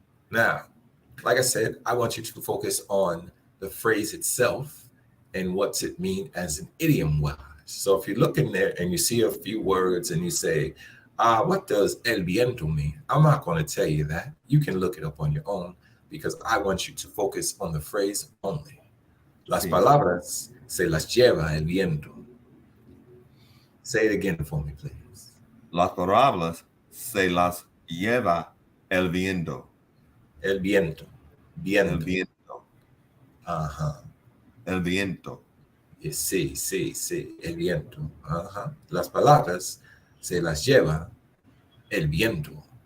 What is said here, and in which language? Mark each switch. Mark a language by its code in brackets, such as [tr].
[en] Now, like I said, I want you to focus on the phrase itself and what's it mean as an idiom wise. So if you look in there and you see a few words and you say, what does el viento mean? I'm not going to tell you that. You can look it up on your own because I want you to focus on the phrase only. [es] Las palabras se las lleva el viento. [en] Say it again for me, please. [es] Las palabras se las lleva el viento. El viento. El viento. El viento. Sí, el viento. Las palabras se las lleva el viento.